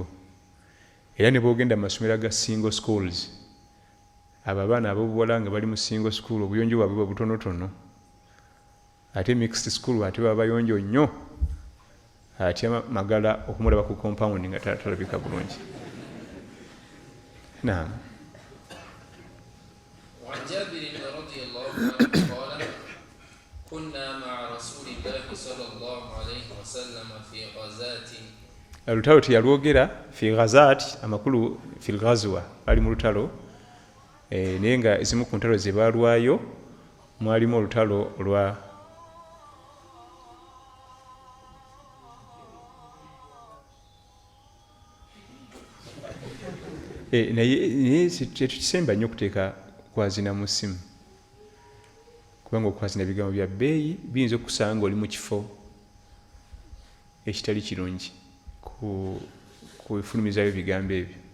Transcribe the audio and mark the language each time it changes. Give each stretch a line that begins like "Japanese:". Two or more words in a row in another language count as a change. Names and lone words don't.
Ganda: Era ne bwogenda mu masomero aga
English: single schools,
Ganda: abo abaana ab'obuwala nga bali mu
English: single school
Ganda: obuyonjo bwabwe bwa butonotono, ate
English: mixed school
Ganda: ate baba bayonjo nnyo, ate magala okumulaba ku compound nga talabika bulungi.
Arabic: نعم. وعن جابر رضي الله عنه قال كنا مع رسول الله صلى الله عليه وسلم في غزاة.
Ganda: Olutalo teyalwogera
Arabic: في غزاة
Ganda: amakulu
Arabic: في غزوة
Ganda: ali mu lutalo naye nga ezimu ku ntalo ze baalwayo mwalimu olutalo lwa naye tetukisemba nnyo okuteeka kwazina mu ssimu kubanga okwazina bigambo bya bbeeyi biyinza okusanga oli mu kifo ekitali kirungi kufulumizayo bigambo ebyo